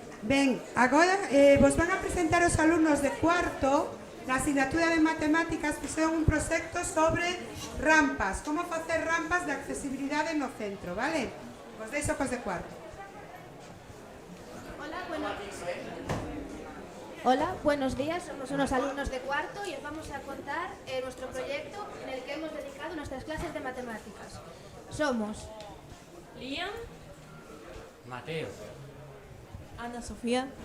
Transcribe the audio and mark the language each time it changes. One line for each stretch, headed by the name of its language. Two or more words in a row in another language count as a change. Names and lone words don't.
Galician: Ben, agora vos van a presentar os alumnos de cuarto na asignatura de matemáticas fixeron un proxecto sobre rampas, como facer rampas de accesibilidade no centro, vale? Vos deixo cos de cuarto.
Spanish: Hola, buenos días, somos unos alumnos de cuarto y os vamos a contar nuestro proyecto en el que hemos dedicado nuestras clases de matemáticas. Somos Liam, Mateo, Ana Sofía,